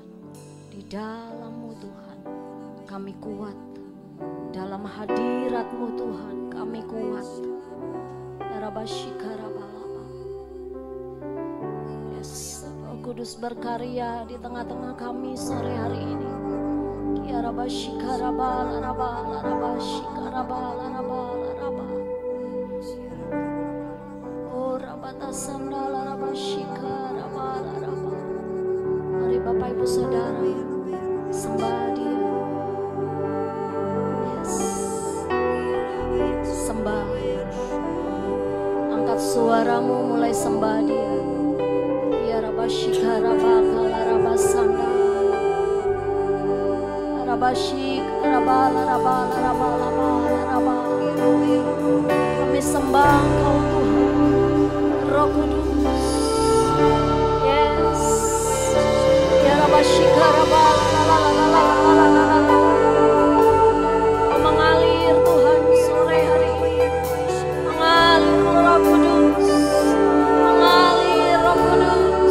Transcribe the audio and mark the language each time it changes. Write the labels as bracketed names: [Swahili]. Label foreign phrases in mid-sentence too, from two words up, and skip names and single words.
[Indonesian] Di dalam-Mu Tuhan kami kuat. Dalam hadirat-Mu Tuhan kami kuat. Ya Rabba Shikara Bala Bala. Yes, Roh Kudus berkarya di tengah-tengah kami sore hari ini. Ya Rabba Shikara Bala Rabba Rabba Shikara Bala Rabba Rabba. Oh Rabba Tasandala Rabba Shikara Bala Rabba. Mari Bapak Ibu Saudara sembah Dia. Sembah, angkat suaramu, mulai sembah Dia. Ya Rabba Shikara Bala Rabba Sanda, Rabba Shikara Bala Rabba Rabba Rabba. Kami sembah Engkau Tuhan, Roh Kudus. Mengalir Tuhan sore hari ini, mengalir Roh Kudus, mengalir Roh Kudus.